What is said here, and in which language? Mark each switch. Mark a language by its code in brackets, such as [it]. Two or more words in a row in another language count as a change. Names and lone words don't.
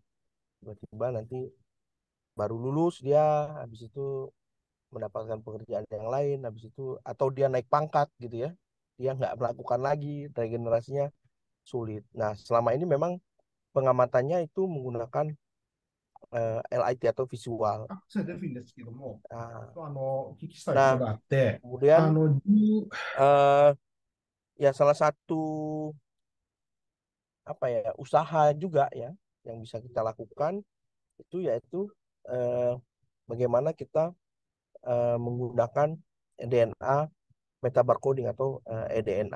[id] Tiba-tiba nanti baru lulus dia, habis itu mendapatkan pekerjaan yang lain, habis itu atau dia naik pangkat gitu ya. Dia nggak melakukan lagi, regenerasinya sulit. Nah, selama ini memang pengamatannya itu menggunakan LIT atau visual. [ja] それでいいんですけども、 [id] Nah, [ja] お聞きしたいこと [id] nah [ja] があって、 [id] kemudian eh, ya salah satu apa ya usaha juga ya yang bisa kita lakukan itu yaitu eh, bagaimana kita menggunakan [en] DNA metabarcoding [id] atau eDNA.